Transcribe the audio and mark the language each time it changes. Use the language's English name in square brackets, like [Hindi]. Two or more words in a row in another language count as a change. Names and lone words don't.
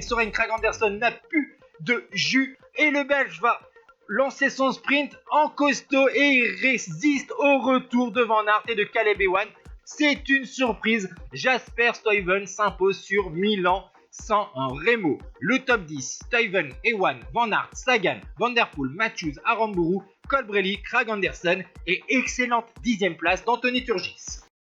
[French] Søren Kragh Andersen n'a plus de jus et le belge va lancer son sprint en costaud et il résiste au retour de Van Aert et de Caleb Ewan. C'est une surprise, Jasper Stuyven s'impose sur Milan-San Remo. Le top 10, Stuyven, Ewan, Van Aert, Sagan, Van Der Poel, Matthews, Aramburu, Colbrelli, Kragh Andersen et excellente 10e place d'Anthony Turgis.